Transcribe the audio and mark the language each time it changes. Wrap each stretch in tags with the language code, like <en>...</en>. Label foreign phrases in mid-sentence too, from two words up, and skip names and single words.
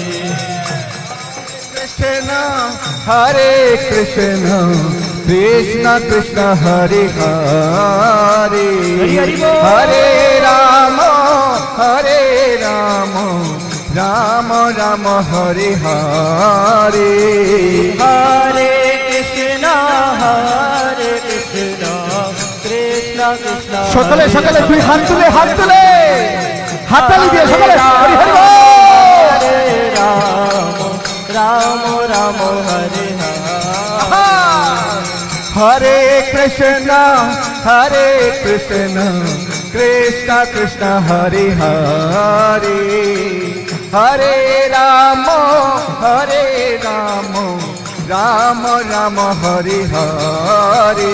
<sa>কৃষ্ণ কৃষ্ণ হরে হরে হরে রাম রাম রাম হরে হরে হরে কৃষ্ণ কৃষ্ণ কৃষ্ণ</sa> <bn>সকলে তুই হাত তুলে হাততালি দিয়ে সকলে হরি হরি বল।</bn> <sa>হরে রাম রাম হরে হরে কৃষ্ণ কৃষ্ণ কৃষ্ণ হরে হরে হরে রাম রাম রাম হরে হরে</sa>